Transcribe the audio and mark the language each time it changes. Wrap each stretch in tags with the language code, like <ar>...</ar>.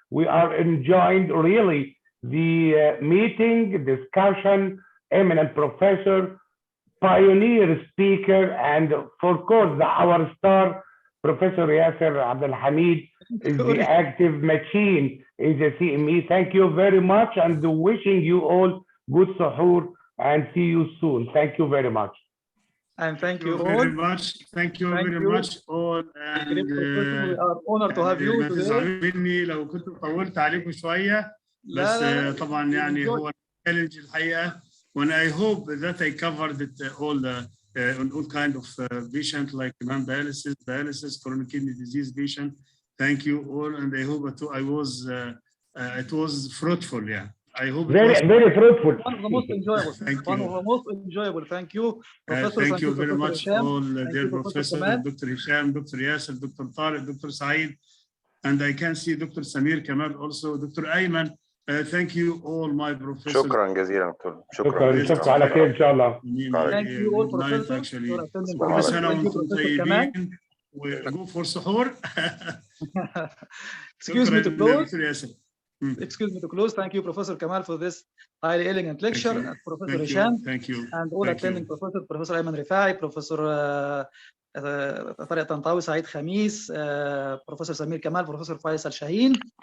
<en>We are enjoying really the meeting, discussion, eminent professor, pioneer speaker, and for course, our star, Professor Yasser Abdel Hamid, is the active machine in the CME. Thank you very much, and wishing you all good suhoor and see you soon. Thank you very much. And thank you all. Very much. Thank you very much all. And we are honored to have you</en> <ar>ما</ar> <en>today.</en> <ar>تزعلوش مني لو كنت طولت عليكم شوية، بس طبعا يعني هو challenge الحقيقة.</ar> <en>When I hope that I covered it all on all kind of patient like non-dialysis, dialysis, chronic kidney disease patient. Thank you all, and I hope it was fruitful. Yeah, I hope very fruitful. One of the most enjoyable. One of the most enjoyable. Thank you, Professor. Thank you very much, Hisham. all dear Professor, Dr. Hisham, Dr. Yasser, Dr. Tariq, Dr. Saeed, and I can see Dr. Samir Kamal also, Dr. Ayman. Thank you all my professors.</en> <ar>شكرا جزيلا دكتور. شكرا على خير إن شاء الله.</ar> <en>Thank you all professors for attending.</en> <ar>كل سنة وانتم طيبين وجو فور سحور.</ar> <en>Excuse me to close. Excuse me to close. Thank you, Professor Kamal, for this highly elegant lecture. And Professor Hisham. Thank you. And all attending professors, Professor Ayman Rifai, Professor Tariq Tantawi, Saeed Khamis, Professor Samir Kamal, Professor Faisal Shaheen.</en>